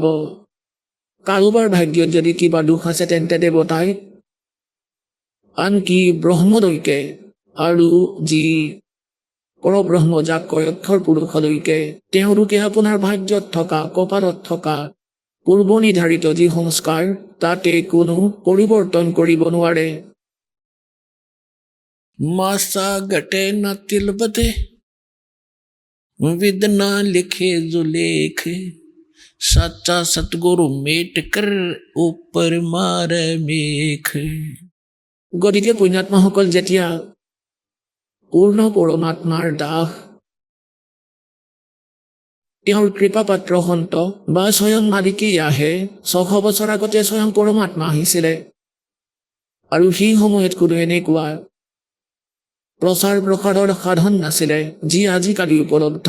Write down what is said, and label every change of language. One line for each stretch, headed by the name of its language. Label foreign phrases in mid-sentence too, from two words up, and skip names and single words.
Assamese: কাৰোবাৰ ভাগ্যত যদি কিবা দুখ আছে তেন্তে দেৱতাই, আনকি ব্ৰহ্মলৈকে, আৰু যি পৰব্ৰহ্ম যাক কয় অক্ষৰ পুৰুষলৈকে, তেওঁলোকে আপোনাৰ ভাগ্যত থকা, কপালত থকা পূৰ্ব নিৰ্ধাৰিত যি সংস্কাৰ, তাতে কোনো পৰিৱৰ্তন কৰিব নোৱাৰে।
Hindi: मासा घटे न तिल बधे, विद न लिखे जो लेख। सच्चा सतगुरु मेट कर, ऊपर मारे मेख।
Assamese: গতিকে পুণ্যাত্মাসকল যেতিয়া পূৰ্ণ পৰমাত্মাৰ দাস, তেওঁৰ কৃপাপাত্ৰ সন্ত বা স্বয়ং মালিকেই আহে। 600 বছৰ আগতে স্বয়ং পৰমাত্মা আহিছিলে, আৰু সেই সময়ত কোনো এনেকুৱা প্ৰচাৰ প্ৰসাৰৰ সাধন নাছিলে যি আজিকালি উপলব্ধ।